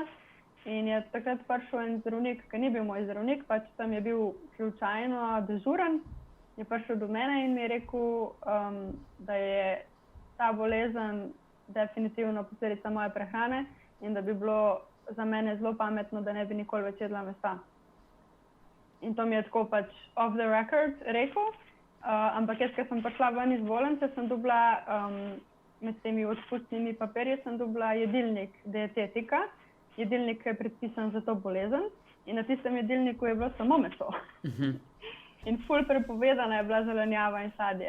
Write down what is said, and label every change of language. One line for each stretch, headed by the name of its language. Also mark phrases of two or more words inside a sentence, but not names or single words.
Slovenian: In je takrat prišel en zdravnik, ki ni bil moj zdravnik, pač tam je bil slučajno dežuren, je prišel do mene in mi je rekel, da je ta bolezen definitivno posledica moje prehrane in da bi bilo za mene zelo pametno, da ne bi nikoli več jedla mesa. In to mi je tako pač
English: off the record
Slovenian: rekel, ampak jaz, ko sem prišla ven iz bolnice, sem dobila med temi odpustnimi papirji, sem dobila jedilnik dietetika, jedilnik, ki je predpisan za to bolezen in na tistem jedilniku je bilo samo meso. In ful prepovedana je bila zelenjava in sadje.